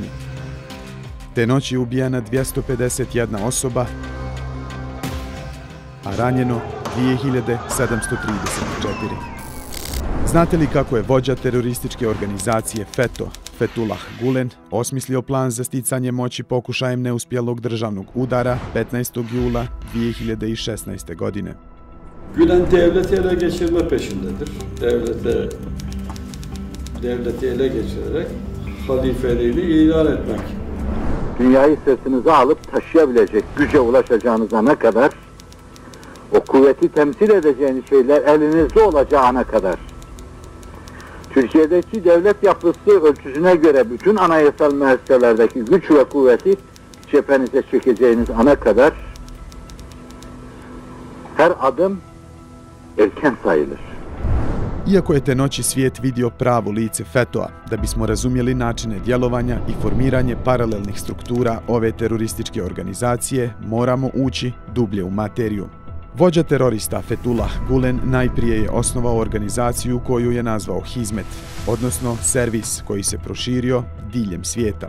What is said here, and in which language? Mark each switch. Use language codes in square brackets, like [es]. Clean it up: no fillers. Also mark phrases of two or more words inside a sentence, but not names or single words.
[bs] Te noći je ubijena 251 osoba, a ranjeno 2734. Znate li kako je vođa terorističke organizacije FETO, Fethullah Gulen, osmislio plan za sticanje moći pokušajem neuspjelog državnog udara 15. jula 2016. godine? [tr] Gülen devleti ele geçirme peşindedir. Devleti ele geçirerek halifeliğini ilan etmek. Dünyayı sırtınıza alıp taşıyabilecek güce ulaşacağınıza kadar, o kuvveti temsil edeceğiniz şeyler elinizde olacağına kadar, Türkiye'deki devlet yapısı ölçüsüne göre bütün anayasal müesseselerdeki güç ve kuvveti cephenize çekeceğiniz ana kadar her adım erken sayılır. [bs] Iako je te noći svijet vidio pravo lice FETO-a, da bismo razumjeli načine djelovanja i formiranje paralelnih struktura ove terorističke organizacije, moramo ući dublje u materiju. Vođa terorista Fethullah Gulen najprije je osnovao organizaciju koju je nazvao Hizmet, odnosno servis koji se proširio diljem svijeta.